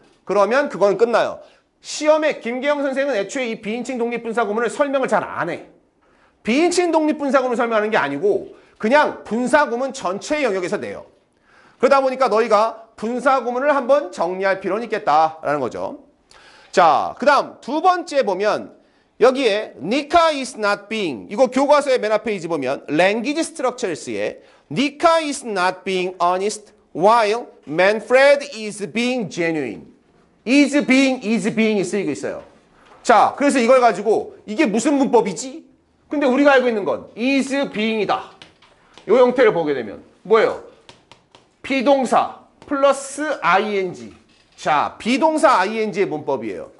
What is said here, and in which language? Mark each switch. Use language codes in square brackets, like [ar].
[ko] 그러면 그건 끝나요. 시험에 김계영 선생은 애초에 이 비인칭 독립분사 구문을 설명을 잘 안 해. 비인칭 독립분사 구문을 설명하는 게 아니고 그냥 분사 구문 전체 영역에서 내요. 그러다 보니까 너희가 분사 구문을 한번 정리할 필요는 있겠다라는 거죠. 자, 그 다음 두 번째 보면 여기에 [en] Nika is not being [ko] 이거 교과서의 맨 앞 페이지 보면 [en] language structures에 Nika is not being honest while Manfred is being genuine. [ko] is being이 쓰이고 있어요. 자, 그래서 이걸 가지고 이게 무슨 문법이지? 근데 우리가 알고 있는 건 is being이다. 이 형태를 보게 되면 뭐예요? 비동사 플러스 ing. 자, 비동사 ing의 문법이에요.